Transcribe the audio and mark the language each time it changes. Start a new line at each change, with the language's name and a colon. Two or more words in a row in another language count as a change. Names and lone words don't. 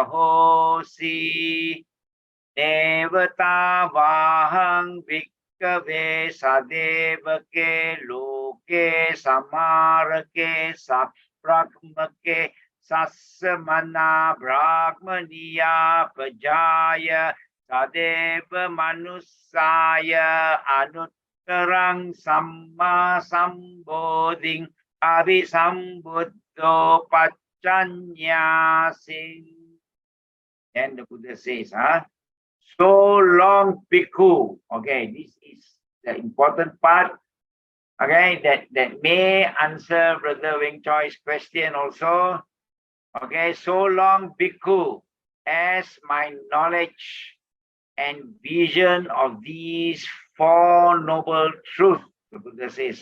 Pali: ahosi devata vahang bhikkave sadevake loke samarake sabrahmake sassamana brahmaniya pajaya sadeva manusaya anuttarang samma sambodhing abhisambuddho paccanyasin.
English: And the Buddha says, so long bhikkhu. Okay, this is the important part. Okay, that may answer Brother Weng Choi's question also. Okay, so long bhikkhu, as my knowledge and vision of these four noble truths, the Buddha says,